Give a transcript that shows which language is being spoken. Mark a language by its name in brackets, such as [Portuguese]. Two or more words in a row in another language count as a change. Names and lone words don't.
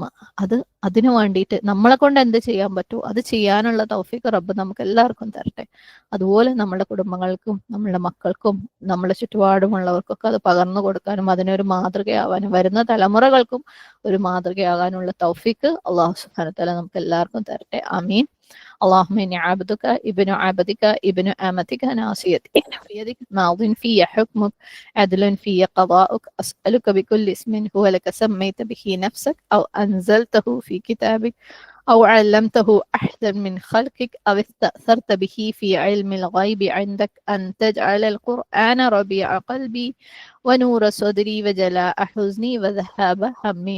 [Malayalam] അതിനു വേണ്ടിയിട്ട് നമ്മളെ കൊണ്ട് എന്ത് ചെയ്യാൻ പറ്റുമോ അത് ചെയ്യാനുള്ള തൗഫീഖ് റബ്ബ് നമുക്ക് എല്ലാവർക്കും തരട്ടെ. അതുപോലെ നമ്മുടെ കുടുംബങ്ങൾക്കും നമ്മുടെ മക്കൾക്കും നമ്മുടെ ചുറ്റുപാടുമുള്ളവർക്കൊക്കെ അത് പകർന്നു കൊടുക്കാനും അതിനൊരു മാതൃകയാവാനും വരുന്ന തലമുറകൾക്കും ഒരു മാതൃകയാകാനുള്ള തൗഫീഖ് [Arabic] الله سبحانه وتعالى [Malayalam] നമുക്ക് എല്ലാവർക്കും തരട്ടെ. ആമീൻ. [Arabic] اللهم إني عبدك ابن عبدك ابن أمتك ناصيتي بيدك ماض في حكمك عدل في قضاؤك أسألك بكل اسم هو لك سميت به نفسك أو أنزلته في كتابك أو علمته أحدا من خلقك أو استأثرت به في علم الغيب عندك أن تجعل القرآن ربيع قلبي ونور صدري وجلاء حزني وذهاب همي.